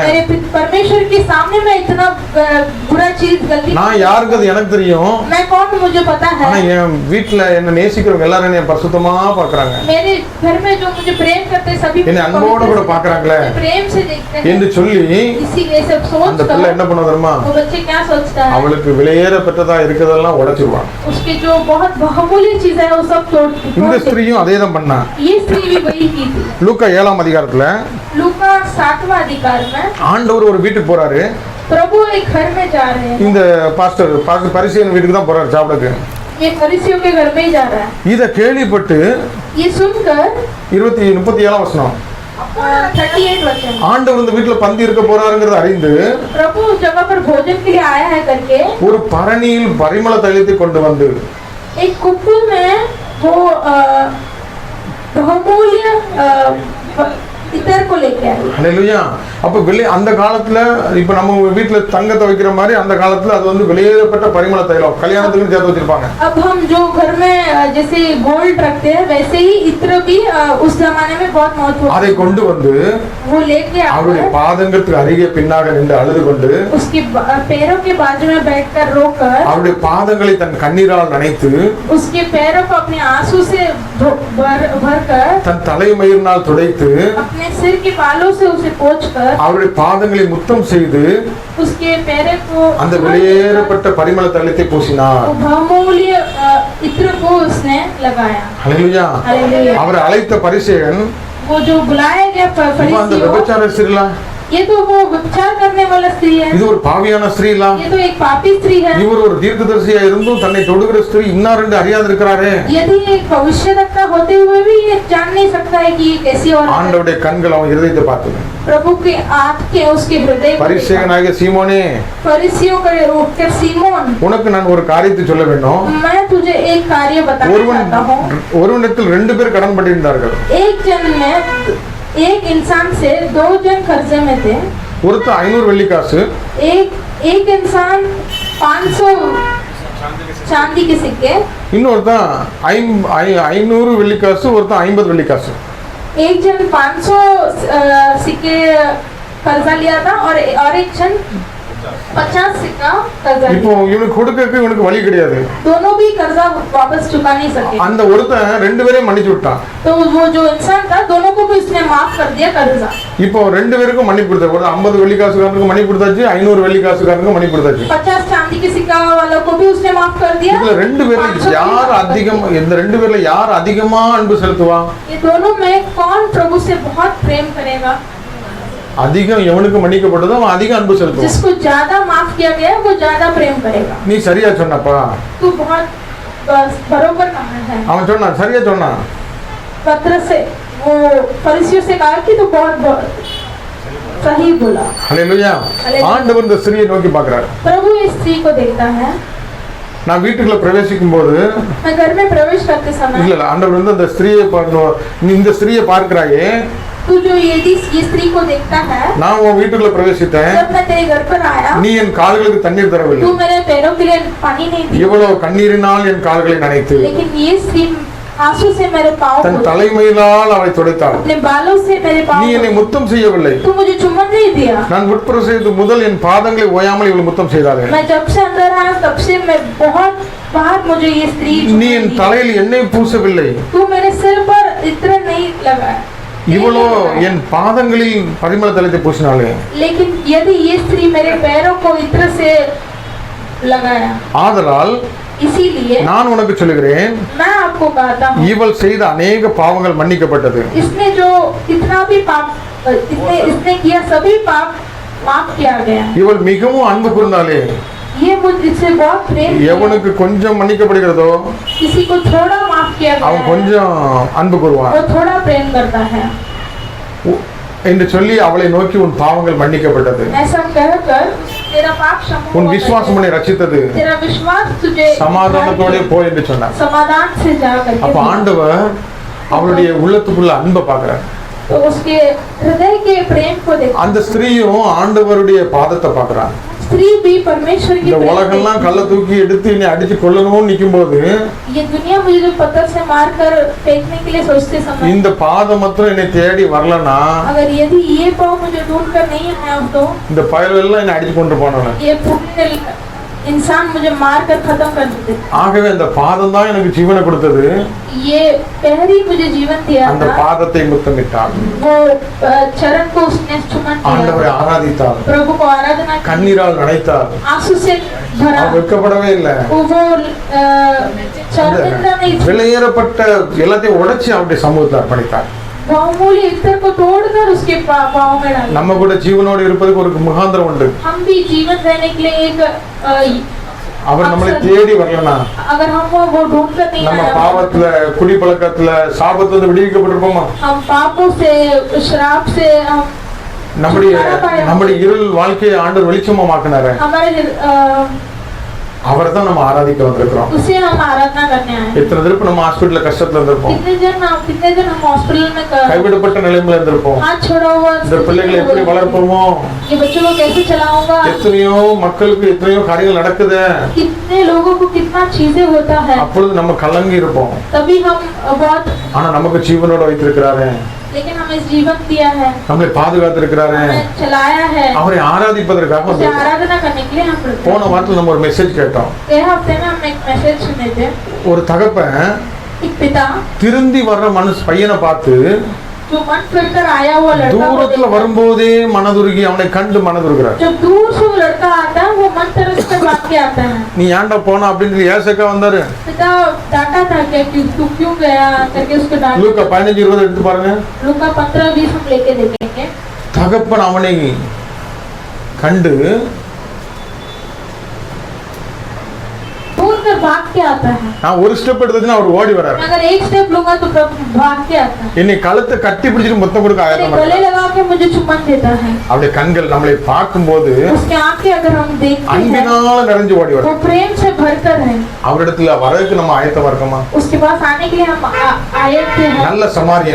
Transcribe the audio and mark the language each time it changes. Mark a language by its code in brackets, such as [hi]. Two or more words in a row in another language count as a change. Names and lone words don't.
[hi] मेरे परमेश्वर के सामने मैं इतना बुरा चीज गलती [ta] நான் யாருக்கு அது எனக்கு தெரியும். [hi] मैं कौन मुझे पता है. [ta] ஆனா என் வீட்ல என்ன நேசிக்கிறவங்க எல்லாரும் என்னை பரிசுத்தமா பார்க்கறாங்க. [hi] मेरे घर में जो मुझे प्रेम करते सभी [ta] என்னை அன்போட கூட பார்க்கறாங்களே [hi] प्रेम से देखते हैं [ta] என்று சொல்லி [hi] इसीलिए सब [ta] அந்த [hi] सोच [ta] பிள்ளை என்ன பண்ணும் தெரியுமா? [hi] वो बच्चे क्या सोचता है [ta] அவளுக்கு விலையேற பெற்றதா இருக்கதெல்லாம் உடைச்சிருவான். [hi] उसके जो बहुत बहुमूल्य चीज है वो सब तोड़ [ta] இந்த ஸ்திரீயும் அதே தான் பண்ணா. [hi] ये स्त्री भी वही की थी. [ta] லூக்கா 7ஆம் அதிகாரத்துல [hi] लूका 7वां अधिकार में [ta] ஆண்டவர் ஒரு வீட்டுக்கு போறாரு. [hi] प्रभु एक घर में जा रहे हैं. [ta] இந்த பாஸ்டர் பரிசேயன் வீட்டுக்கு தான் போறாரு சாப்பிடக்கு. [hi] ये फरीसियों के घर में ही जा रहा है. [ta] இத கேள்விப்பட்டு [hi] ये सुनकर [ta] 37ஆம் வசனம் [hi] 38 वचन [ta] ஆண்டவர் இந்த வீட்டுல பந்தி இருக்க போறாருங்கிறத அறிந்து [hi] प्रभु उस जगह पर भोजन के लिए आया है करके [ta] ஒரு பரணியில் பரிமள தைலத்தை கொண்டு வந்து [hi] एक कुप्पू में वो बहुमूल्य इतर को लेके आए. [ta] ஹல்லேலூயா. அப்ப அந்த காலத்துல இப்ப நம்ம வீட்டுல தங்கத்தை வைக்கிற மாதிரி அந்த காலத்துல அது வந்து வெளியேறப்பட்ட பரிமள தைலம் கல்யாணத்துக்கு சேர்த்து வச்சிருப்பாங்க. [hi] अब हम जो घर में जैसे गोल्ड रखते हैं वैसे ही इत्र भी उस जमाने में बहुत महत्वपूर्ण. [ta] அதை கொண்டு வந்து [hi] वो लेके [ta] அவருடைய பாதங்களுக்கு அருகே பின்னாக நின்று அழுது கொண்டு [hi] उसके पैरों के बाजू में बैठकर रोकर [ta] அவருடைய பாதங்களை தன் கண்ணீரால் நனைத்து [hi] उसके पैरों को अपने आंसू से भरकर [ta] தன் தலைமயிரினால் துடைத்து [hi] अपने सिर के बालों से उसे पोंछकर [ta] அவருடைய பாதங்களை முத்தம் செய்து [hi] उसके पैरों को [ta] அந்த வெளியேறப்பட்ட பரிமள தைலத்தை பூசினார். [hi] बहुमूल्य इत्र को उसने लगाया. [ta] ஹல்லேலூயா. [hi] हालेलुया. [ta] அவரை அழைத்த பரிசேயன் [hi] वो जो बुलाया गया [ta] அந்த [hi] फरीसियों [ta] விபச்சார ஸ்திரீலா [hi] ये तो वो व्यभिचार करने वाला स्त्री है. [ta] இது ஒரு பாவியான ஸ்திரீலா [hi] ये तो एक पापी स्त्री है. [ta] இவர் ஒரு தீர்க்கதரிசியா இருந்தும் தன்னை தொடுகிற ஸ்திரீ இன்னார் என்று அறியாது இருக்கிறாரே. [hi] यदि एक भविष्यवक्ता होते हुए भी ये जान नहीं सकता है कि ये कैसी औरत है. [ta] ஆண்டவருடைய கண்கள் அவன் இருதயத்தை பார்த்தது. [hi] प्रभु के आँख के उसके हृदय को [ta] பரிசேயனாகிய சீமோனே [hi] फरीसियों का उठकर सीमोन [ta] உனக்கு நான் ஒரு காரியத்தை சொல்ல வேண்டும். [hi] मैं तुझे एक कार्य बताना चाहता हूँ. [ta] ஒருவனிடத்தில் 2 பேர் கடன் பட்டிருந்தார்கள். [hi] एक जन में एक इंसान से 2 जन कर्जे में थे. [ta] ஒருத்தன் 500 வெள்ளிக்காசு [hi] एक इंसान 500 चांदी के सिक्के. [ta] இன்னொருத்தன் 500 வெள்ளிக்காசு ஒருத்தன் 50 வெள்ளிக்காசு. [hi] एक जन 500 सिक्के कर्जा लिया था और एक जन 50 सिक्का कर्जा [ta] இப்போ [hi] लिया. [ta] இவனுக்கு கொடுக்கறதுக்கு இவனுக்கு வழி கிடையாது. [hi] दोनों भी कर्जा वापस चुका नहीं सके. [ta] அந்த ஒருத்தன் 2 பேரையும் மன்னிச்சு விட்டான். [hi] तो वो जो इंसान था दोनों को भी उसने माफ कर दिया कर्जा. [ta] இப்போ 2 பேருக்கும் மன்னிப்பு கொடுத்தாரு. ஒரு 50 வெள்ளிக்காசுக்காரனுக்கு மன்னிப்பு கொடுத்தாச்சு, 500 வெள்ளிக்காசுக்காரனுக்கு மன்னிப்பு கொடுத்தாச்சு. [hi] 50 चांदी के सिक्का वालों को भी उसने माफ कर दिया. [ta] இதுல 2 பேர்ல 500 யார் அதிகம் இந்த 2 பேர்ல யார் அதிகமா அன்பு செலுத்துவா? [hi] ये दोनों में कौन प्रभु से बहुत प्रेम करेगा? [ta] அதிகம் எவனுக்கு மன்னிக்கப்பட்டதோ அவன் அதிக அன்பு செலுத்துவான். [hi] जिसको ज्यादा माफ किया गया वो ज्यादा प्रेम करेगा. [ta] நீ சரியா சொன்னப்பா. [hi] तू बहुत बस बरोबर कहा है। [ta] அவன் சொன்னான், சரியா சொன்னான். [hi] पत्र से वो फरीसियों से कहा कि तो बहुत सही बोला। [ta] ஹல்லேலூயா. ஆண்டவர் இந்த ஸ்திரியை நோக்கி பார்க்கிறார். [hi] प्रभु इस स्त्री को देखता है। [ta] நான் வீட்டுக்குள்ள பிரவேசிக்கும் போது [hi] मैं घर में प्रवेश करते समय [ta] இல்ல ஆண்டவர் வந்து அந்த ஸ்திரியை நீ இந்த ஸ்திரியை பார்க்கிறாயே, [hi] तू जो ये स्त्री को देखता है, [ta] நான் உன் வீட்டுக்குள்ள பிரவேசித்தேன், [hi] जब मैं तेरे घर पर आया [ta] நீ என் கால்களுக்கு தண்ணீர் தரவில்லை, [hi] तू मेरे पैरों के लिए पानी नहीं दी, [ta] இவ்வளவு கண்ணீரினால் என் கால்களை நனைத்து [hi] लेकिन ये स्त्री आंसू से मेरे पाँव [ta] தன் [hi] धोई, [ta] தலைமையினால் அவளை துடைத்தாள். [hi] अपने बालों से मेरे पाँव [ta] நீ என்னை [hi] धोई, [ta] முத்தம் செய்யவில்லை, [hi] तू मुझे चुम्बन नहीं दिया। [ta] நான் உட்பிரவேசித்தது முதல் என் பாதங்களை ஓயாமல் இவள் முத்தம் செய்தாள். [hi] मैं जब से अंदर आया तब से मैं बहुत बार मुझे ये स्त्री [ta] நீ என் தலையில் எண்ணெய் பூசவில்லை, [hi] तू मेरे सिर पर इत्र नहीं लगा, [ta] இவளோ என் பாதங்களில் பரிமள தைலத்தை பூசினாளே. [hi] लेकिन यदि ये स्त्री मेरे पैरों को इत्र से लगाया, [ta] ஆதலால் [hi] इसीलिए [ta] நான் உனக்கு சொல்லுகிறேன், [hi] मैं आपको कहता हूँ [ta] இவள் செய்த अनेक பாவங்கள் மன்னிக்கப்பட்டது. [hi] इसने जो इतना भी पाप इसने किया सभी पाप माफ किया गया। [ta] இவள் மிகவும் அன்பு கூர்ந்தாளே, [hi] ये मुझसे बहुत प्रेम किया। [ta] எவனுக்கு கொஞ்சம் மன்னிக்கப்படுகிறதோ [hi] किसी को थोड़ा माफ किया [ta] அவன் [hi] गया है, [ta] கொஞ்சம் அன்பு கூறுவான் [hi] वो थोड़ा प्रेम करता है। [ta] என்று சொல்லி அவளை நோக்கி உன் பாவங்கள் மன்னிக்கப்பட்டது, [hi] ऐसा कहकर तेरा पाप क्षमा [ta] உன் [hi] हुआ [ta] விசுவாசம் உன்னை ரட்சித்தது, [hi] करके, तेरा विश्वास तुझे [ta] சமாதானத்தோட போ என்று சொன்னார். [hi] समाधान से जा करके [ta] அப்ப ஆண்டவர் அவளுடைய உள்ளத்துக்குள்ள அன்பை பார்க்கிறார். [hi] तो उसके हृदय के प्रेम को देख। [ta] அந்த ஸ்திரீயும் ஆண்டவருடைய பாதத்தை பார்க்கிறான். [hi] स्त्री भी परमेश्वर की [ta] இந்த [hi] प्रेम [ta] உலகெல்லாம் கல்ல தூக்கி எடுத்து நீ அடிச்சு கொல்லணும்னு நிக்கும் போது [hi] देखी। ये दुनिया मुझे जो पत्थर से मार कर फेंकने के लिए सोचते समय, [ta] இந்த பாதம் மாத்திரம் என்னை தேடி வரலனா [hi] अगर यदि ये पाँव मुझे ढूंढ कर नहीं आया तो [ta] இந்த பயலெல்லாம் என்னை அடிச்சு கொண்டு போனவன். [hi] ये पुण्य इंसान मुझे मार कर खत्म कर देते। [ta] ஆகவே அந்த பாதம் தான் எனக்கு ஜீவனை கொடுத்தது. [hi] ये पहले ही मुझे जीवन दिया [ta] அந்த [hi] था, [ta] பாதத்தை முத்தமிட்டாள், [hi] वो चरण को उसने चुम्बन [ta] ஆண்டவரை [hi] किया, [ta] ஆராதித்தாள், [hi] प्रभु को आराधना की, [ta] கண்ணீரால் நனைத்தாள். [hi] आंसू से भरा, [ta] அவள் வெட்கப்படவே இல்லை. [hi] वो शर्मिंदा नहीं थी। [ta] விலையேறப்பட்ட எல்லாத்தையும் உடைச்சு அவருடைய சமூகத்தில் அர்ப்பணித்தார். [hi] बहुमूल्य इत्र को तोड़कर उसके पाँव में डाला। [ta] நம்ம கூட ஜீவனோடு இருப்பதுக்கு ஒரு முகாந்திரம் உண்டு. [hi] हम भी जीवन रहने के लिए एक [ta] அவர் நம்மளை தேடி வரலனா [hi] अगर हम वो ढूंढ कर नहीं [ta] நம்ம [hi] आया, [ta] பாவத்துல குடி பழக்கத்துல சாபத்துல இருந்து விடுவிக்கப்பட்டிருப்போமா? [hi] हम पापों से श्राप से हम [ta] நம்முடைய இருள் வாழ்க்கையை ஆண்டவர் வெளிச்சமாக்குனாரு. [hi] हमारे [ta] அவரை தான் நம்ம ஆராதிக்க வந்திருக்கிறோம். [hi] उसे हम आराधना करने आए। [ta] எத்தனை திருப்பி நம்ம ஹாஸ்பிட்டல்ல கஷ்டத்துல இருந்திருப்போம், [hi] कितने जन हम हॉस्पिटल में [ta] கைவிடப்பட்ட நிலைமையில இருந்திருப்போம். [hi] हाथ छोड़ा हुआ, [ta] இந்த பிள்ளைகளை எப்படி வளர்ப்போமோ, [hi] ये बच्चों को कैसे चलाऊंगा, [ta] எத்தனையோ மக்களுக்கு எத்தனையோ காரியங்கள் நடக்குது. [hi] कितने लोगों को कितना चीजें होता है, [ta] அப்பொழுது நம்ம கலங்கி இருப்போம். [hi] तभी हम बहुत, [ta] ஆனா நமக்கு ஜீவனோட வைத்திருக்கிறாரு, [hi] लेकिन हमें जीवन दिया है, [ta] நம்மளை பாதுகாத்திருக்கிறாரு. [hi] हमें चलाया है, [ta] அவரை ஆராதிப்பதற்காக [hi] उसे [ta] வந்திருக்கிறோம். [hi] आराधना करने के लिए हम प्रभु। [ta] போன வாரத்தில் நம்ம ஒரு மெசேஜ் கேட்டோம். [hi] गए हफ्ते में हम एक मैसेज सुने थे। [ta] ஒரு தகப்பன் [hi] एक पिता [ta] திருந்தி வர்ற பையனை பார்த்து [hi] जो मन फिर कर आया हुआ लड़का को [ta] தூரத்துல [hi] देखकर, [ta] வரும்போதே மனதுருகி அவனை கண்டு மனதுருகிறார். [hi] जब दूर से वो लड़का आता है वो मन तरस कर भाग के आता है। [ta] நீ ஏன்டா போன அப்படின்னு ஏசக்கா வந்தாரு. [hi] पिता डांटा था क्या कि तू क्यों गया करके उसको डांटा। [ta] லூக்கா 15:20 எடுத்து பாருங்க. [hi] लूका 15-20 हम लेके देखेंगे। [ta] தகப்பன் அவனை கண்டு [hi] दूर कर भाग के आता है। [ta] நான் ஒரு ஸ்டெப் எடுத்துச்சுன்னா அவர் ஓடி வராரு. [hi] अगर एक स्टेप लूंगा तो प्रभु भाग के आता है, [ta] என்னை கழுத்தை கட்டி பிடிச்சிட்டு முத்தம் கொடுக்க [hi] मेरे [ta] ஆயத்தமா [hi] गले [ta] இருக்கார். [hi] लगा के मुझे चुम्बन देता है। [ta] அவருடைய கண்கள் நம்மளை பார்க்கும்போது [hi] उसके आंखें अगर हम देखते हैं [ta] அன்பினால நிறைஞ்சு ஓடி [hi] वो [ta] வரும். [hi] प्रेम से भरकर है। [ta] அவரிடத்துல வரதுக்கு நம்ம ஆயத்தமா இருக்கோமா? [hi] उसके पास आने के लिए हम आए थे। [ta] நல்ல சமாரியன்